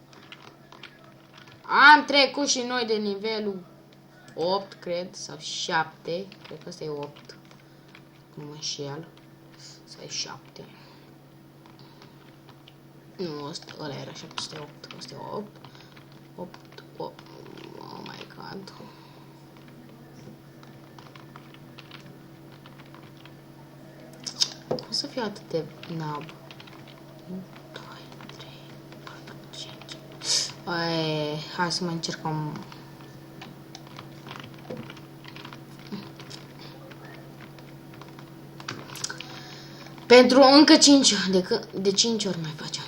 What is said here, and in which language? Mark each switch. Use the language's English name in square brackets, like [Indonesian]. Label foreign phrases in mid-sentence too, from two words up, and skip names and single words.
[Romanian] Am trecut și noi de nivelul 8, cred, sau 7. Cred că ăsta e 8. Nu mă înșel. Sau e 7. Nu, ăla era 708. Ăsta e 8. 8. [English] Oh my god. [Romanian] Cum să fiu atât de nab? 1, 2, 3, 4, 5. Hai să mai încercăm. Pentru încă 5 de 5 ori mai facem.